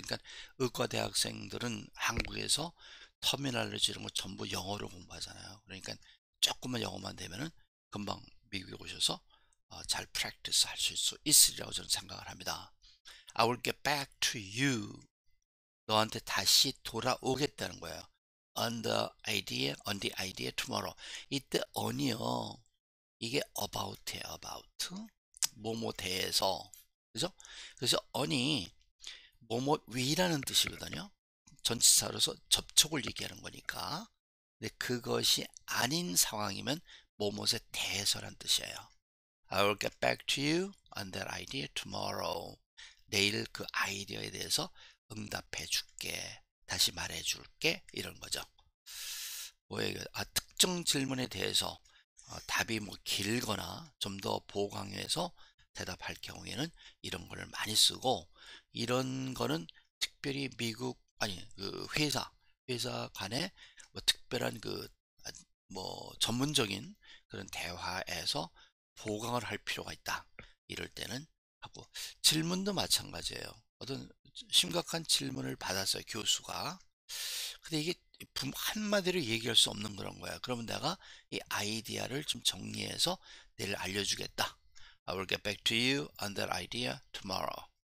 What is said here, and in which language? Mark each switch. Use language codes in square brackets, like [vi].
[ko] 그러니까 의과 대학생들은 한국에서 터미널로지 이런 거 전부 영어로 공부하잖아요. 그러니까 조금만 영어만 되면은 금방 미국에 오셔서 잘 프랙티스 하실 수 있으리라고 저는 생각을 합니다. [en] I will get back to you. [ko] 너한테 다시 돌아오겠다는 거예요. [en] On the idea tomorrow. 이때 on이요. [ko] 이게 about예요. about. 뭐뭐 대해서. 그죠? 그래서 on이 뭐뭐 위라는 뜻이거든요. 전치사로서 접촉을 얘기하는 거니까. 근데 그것이 아닌 상황이면 뭐뭐에 대해서란 뜻이에요. [en] I will get back to you on that idea tomorrow. [ko] 내일 그 아이디어에 대해서 응답해 줄게. 다시 말해 줄게. 이런 거죠. 특정 질문에 대해서 답이 뭐 길거나 좀 더 보호 강요해서 대답할 경우에는 이런 거를 많이 쓰고, 이런 거는 특별히 미국 그 회사 간에 뭐 특별한 뭐 전문적인 그런 대화에서 보강을 할 필요가 있다. 이럴 때는 하고, 질문도 마찬가지예요. 어떤 심각한 질문을 받았어요, 교수가. 근데 이게 한마디로 얘기할 수 없는 그런 거야. 그러면 내가 이 아이디어를 좀 정리해서 내일 알려주겠다. [en] I will get back to you on that idea tomorrow.